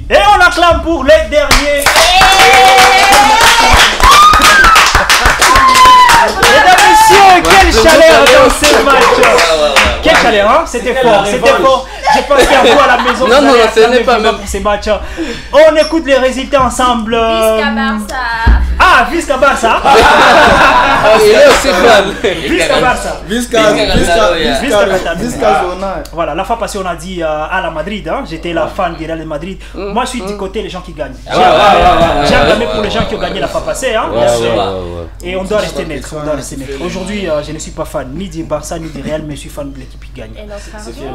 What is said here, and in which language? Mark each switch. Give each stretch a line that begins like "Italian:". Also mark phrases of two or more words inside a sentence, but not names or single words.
French: Et on acclame pour les derniers. Mesdames, messieurs, quelle chaleur dans ce match. Quelle chaleur, hein? C'était fort, c'était fort. J'ai pensé à vous à la maison. Non, vous non, allez ce n'est acclamer pas vraiment même. pour ces matchs. On écoute les résultats ensemble.
Catalan: Visca Barça. Ah, Visca Barça.
French: Il est aussi fan.
Catalan: Visca Barça. Visca Zona.
French: Voilà, la fois passée, on a dit à la Madrid. Hein, j'étais la fan du Real de Madrid. Moi, je suis du côté des gens qui gagnent. J'ai acclamé pour les gens qui ont gagné la fois passée. Hein, bien sûr. Et on doit rester neutre. On doit rester neutre. Aujourd'hui, je ne suis pas fan ni du Barça ni du Real, mais je suis fan de l'équipe qui gagne. Et notre argent.